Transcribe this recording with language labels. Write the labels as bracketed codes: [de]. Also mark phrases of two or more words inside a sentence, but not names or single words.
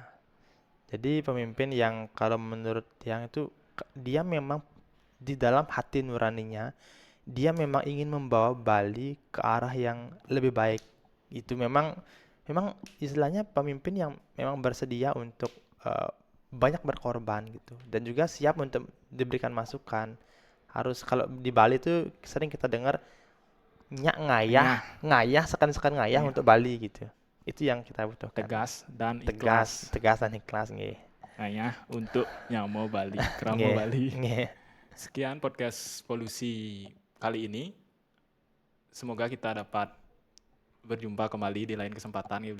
[id] Jadi pemimpin yang kalau menurut yang itu dia memang di dalam hati nuraninya dia memang ingin membawa Bali ke arah yang lebih baik. Itu memang memang istilahnya pemimpin yang memang bersedia untuk eh, banyak berkorban gitu dan juga siap untuk diberikan masukan. Harus, kalau di Bali tuh sering kita dengar [ban] nyak ngayah, [id] Hanya ngayah sekan-sekan ngayah ya, untuk Bali gitu. Itu yang kita butuhkan. tegas dan Tegas, ikhlas. tegas dan ikhlas nggih. Hanya untuk Nyamo Bali, Kramo Nggih, Bali. nggih. Sekian podcast polusi kali ini. Semoga kita dapat berjumpa kembali di lain kesempatan, ya, Bli.